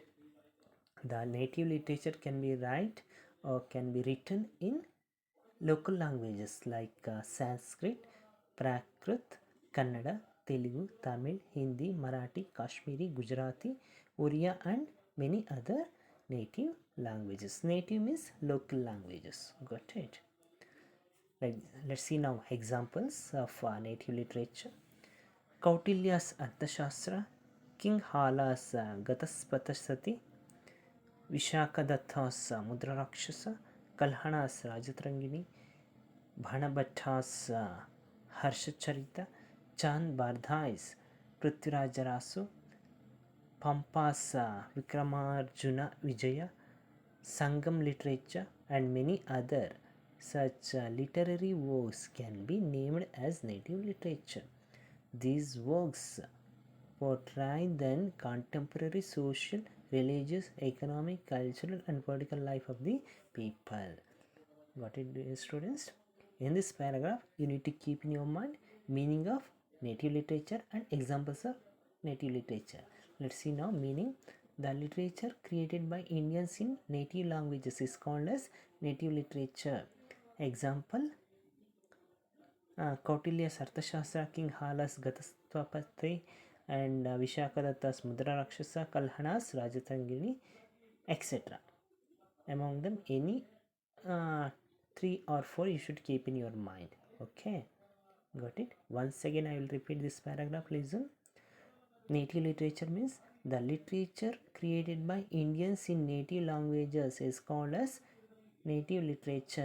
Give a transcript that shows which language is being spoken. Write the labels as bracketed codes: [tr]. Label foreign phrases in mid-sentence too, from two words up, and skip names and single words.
[en] The native literature can be write or can be written in local languages like Sanskrit, Prakrit, Kannada, Telugu, Tamil, Hindi, Marathi, Kashmiri, Gujarati, Oriya, and many other native languages. Native means local languages. Got it? Like, let's see now examples of native literature. Kautilya's Arthashastra, King Hala's Gataspatasati, Vishakadatta's Mudrarakshasa, Kalhana's Rajatrangiणी, Bhanabhatta's Harshacharita, Chand Bardhai's Prithvirajarasu, Pampa's Vikramarjuna Vijaya, Sangam literature, and many other such literary works can be named as native literature. These works portray then contemporary social, religious, economic, cultural, and political life of the people. Got it, students? In this paragraph, you need to keep in your mind meaning of native literature and examples of native literature. Let's see now meaning. The literature created by Indians in native languages is called as native literature. Example, Kautilya's Arthashastra, King Hala's Gatasthapati, and Vishakadatta's Mudra Rakshasa, Kalhana's Rajatangini, etc. Among them, any three or four you should keep in your mind. Okay, got it? Once again, I will repeat this paragraph. Listen. Native literature means the literature created by Indians in native languages is called as native literature.